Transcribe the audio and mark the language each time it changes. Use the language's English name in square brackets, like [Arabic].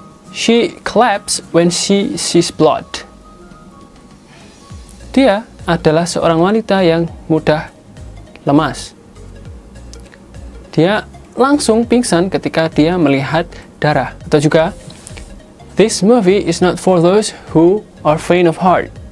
[English] She collapses when she sees blood. [Indonesian] Dia adalah seorang wanita yang mudah lemas. Dia langsung pingsan ketika dia melihat darah. Atau juga, [English] this movie is not for those who are faint of heart.